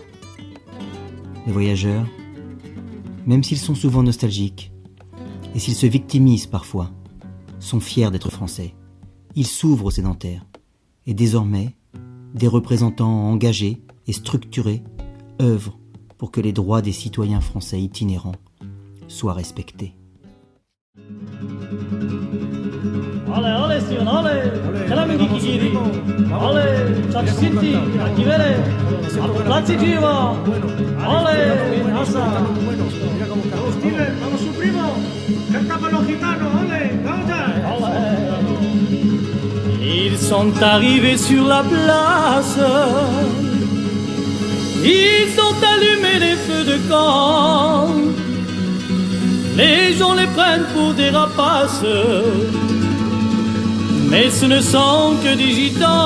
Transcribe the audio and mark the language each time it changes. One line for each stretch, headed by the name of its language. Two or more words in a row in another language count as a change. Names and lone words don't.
French: Les voyageurs, même s'ils sont souvent nostalgiques, et s'ils se victimisent parfois, sont fiers d'être français. Ils s'ouvrent aux sédentaires, et désormais, des représentants engagés et structurés œuvrent pour que les droits des citoyens français itinérants soient respectés.
Spanish: Ole, ole, Sion, ole! Kalamingi Kigiri! Ole! Chak City! Akivere! Aplatzi Jiva! Ole! Nasa! Vamos su primo! Cantamos los gitanos! Ole! Vamos!
French: Ils sont arrivés sur la place. Ils ont allumé les feux de camp. Les gens les prennent pour des rapaces. Mais ce ne sont que des gitans.